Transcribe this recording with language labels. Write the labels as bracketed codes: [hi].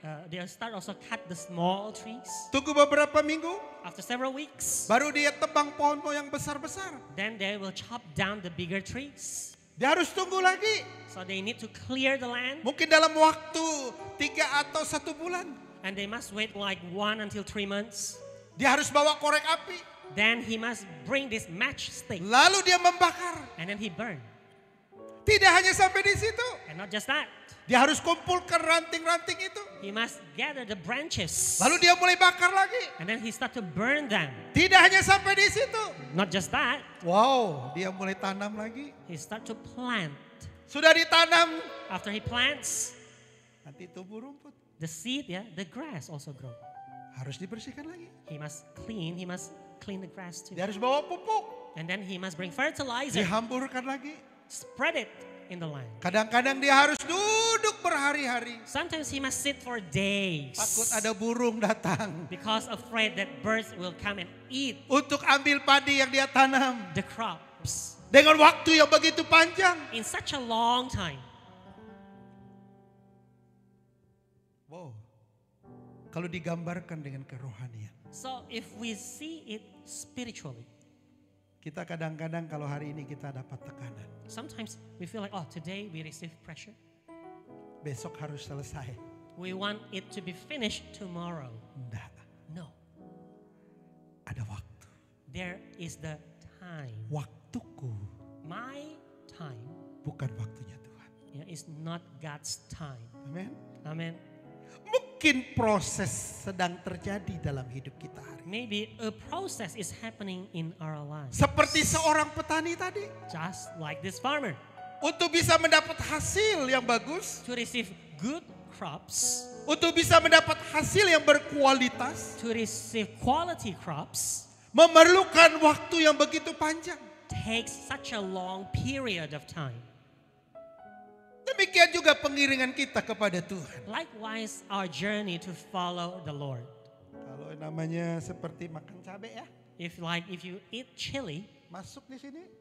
[en] They'll start also cut the small trees. [id] Tunggu beberapa minggu, [en] After several weeks, [id] baru dia tebang pohon-pohon yang besar-besar. [en] then they will chop down the bigger trees. [id] Dia harus tunggu lagi. [en] So they need to clear the land, [id] Mungkin dalam waktu 3 atau 1 bulan. [en] and they must wait like 1 until 3 months. [id] Dia harus bawa korek api. [en] Then he must bring this matchstick, [id] Lalu dia membakar. [en] and then he burn. [id] Tidak hanya sampai di situ. [en] And not just that, [id] Dia harus kumpulkan ranting-ranting itu. [en] he must gather the branches, [id] Lalu dia mulai bakar lagi. [en] and then he start to burn them. [id] Tidak hanya sampai di situ. [en] Not just that, [id] Wow, dia mulai tanam lagi. [en] he start to plant. [id] Sudah ditanam, [en] After he plants, [id] nanti tumbuh rumput. [en] the seed, the grass also grow. [id] Harus dibersihkan lagi. [en] He must clean the grass too. [id] Dia harus bawa pupuk. [en] And then he must bring fertilizer, [id] Dihamburkan lagi. [en] spread it in the land. [id] Kadang-kadang dia harus duduk berhari-hari. [en] Sometimes he must sit for days [id] Takut ada burung datang. [en] because afraid that birds will come and eat [id] Untuk ambil padi yang dia tanam. [en] the crops [id] Dengan waktu yang begitu panjang. [en] in such a long time. [id] Wow. Kalau digambarkan dengan kerohanian. [en] So if we see it spiritually, [id] Kita kadang-kadang kalau hari ini kita dapat tekanan. [en] sometimes we feel like, today we receive pressure. [id] Besok harus selesai. [en] We want it to be finished tomorrow. [id] Enggak. [en] No, [id] Ada waktu. [en] there is the time. [id] Waktuku [en] My time [id] bukan waktunya Tuhan. [en] is not God's time. [id] Amin. [en] Amen. [id] Mungkin proses sedang terjadi dalam hidup kita hari ini. [en] Maybe a process is happening in our lives. [id] Seperti seorang petani tadi. [en] Just like this farmer. [id] Untuk bisa mendapat hasil yang bagus, [en] To receive good crops, [id] untuk bisa mendapat hasil yang berkualitas, [en] to receive quality crops, [id] memerlukan waktu yang begitu panjang. [en] takes such a long period of time. [id] Demikian juga pengiringan kita kepada Tuhan. [en] Likewise, our journey to follow the Lord. [id] Kalau namanya seperti makan cabai ya, [en] If you eat chili, [id] masuk di sini,